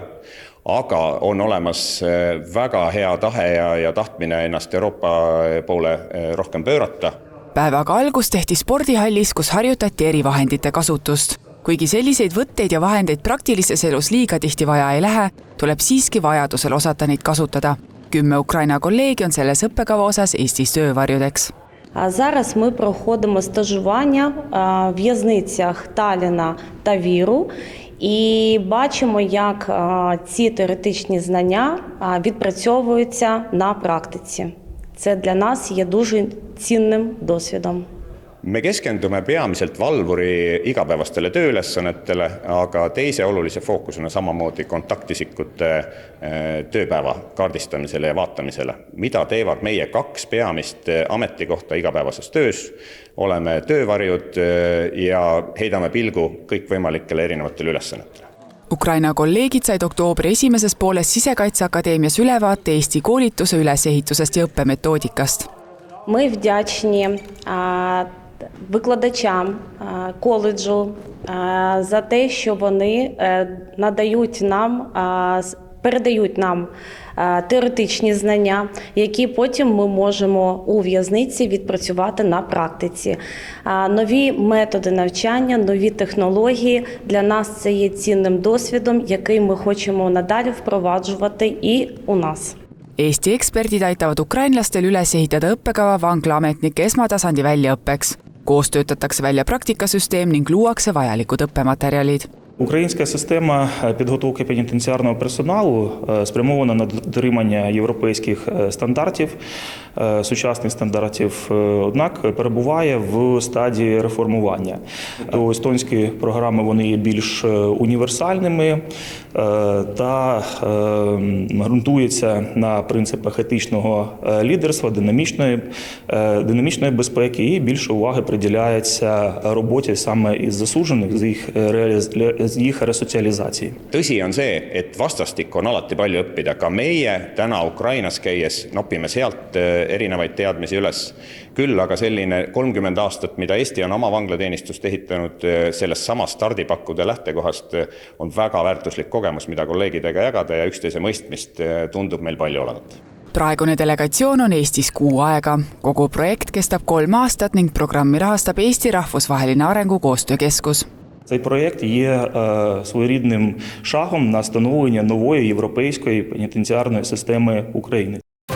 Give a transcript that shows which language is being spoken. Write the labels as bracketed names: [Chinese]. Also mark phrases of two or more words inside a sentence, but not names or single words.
[Estonian] Aga on olemas väga hea tahe ja tahtmine ennast Euroopa poole rohkem pöörata. Päevaga algus tehti spordihallis, kus harjutati erivahendite kasutust. Kuigi selliseid võtteid ja vahendeid praktilises elus liiga tihti vaja ei lähe, tuleb siiski vajadusel osata neid kasutada. 10 Ukraina kolleegi on selles õppekava osas Eestis töövarjudeks. [Ukrainian] Зараз ми проходимо стажування в в'язницях Талліна та Віру і бачимо, як ці теоретичні знання відпрацьовуються на практиці. Це для нас є дуже цінним досвідом. [Estonian] Me keskendume peamiselt valvuri igapäevastele tööülesannetele, aga teise olulise fookusena samamoodi kontaktisikute tööpäeva kaardistamisele ja vaatamisele. Mida teevad meie 2 peamist ametikohta igapäevases töös? Oleme töövarjud ja heidame pilgu kõikvõimalikele erinevatele ülesannetele. Ukraina kolleegid said oktoobri esimeses pooles Sisekaitseakadeemias ülevaate Eesti koolituse ülesehitusest ja õppemetoodikast. [Ukrainian] Ми вдячні викладачам коледжу за те, що вони передають нам теоретичні знання, які потім ми можемо у в'язниці відпрацювати на практиці. Нові методи навчання, нові технології для нас це є цінним досвідом, який ми хочемо надалі впроваджувати і у нас. [Estonian] Eesti eksperdid aitavad ukrainlastel üles ehitada õppekava vanglaametnike esmatasandi väljaõppeks. Koos töötatakse välja praktikasüsteem ning luuakse vajalikud õppematerjalid. [Ukrainian] Українська система підготовки пенітенціарного персоналу спрямована на дотримання європейських стандартів, сучасних стандартів, однак перебуває в стадії реформування. Естонські програми вони є більш універсальними та ґрунтуються на принципах етичного лідерства, динамічної безпеки і більше уваги приділяється роботі саме із засуджених, з їх resocialisatsiin. [Estonian] Tõsi on see, et vastastik on alati palju õppida. Ka meie täna Ukrainas käies nopime sealt erinevaid teadmisi üles. Küll aga selline 30 aastat, mida Eesti on oma vanglateenistust ehitanud sellest samast stardipakkude lähtekohast, on väga väärtuslik kogemus, mida kolleegidega jagada ja üksteise mõistmist tundub meil palju olevat. Praegune delegatsioon on Eestis 6 aega. Kogu projekt kestab 3 aastat ning programmi rahastab Eesti Rahvusvaheline Arengukoostöökeskus. [Ukrainian] Цей проєкт є своєрідним шагом на становлення нової європейської пенітенціарної системи України.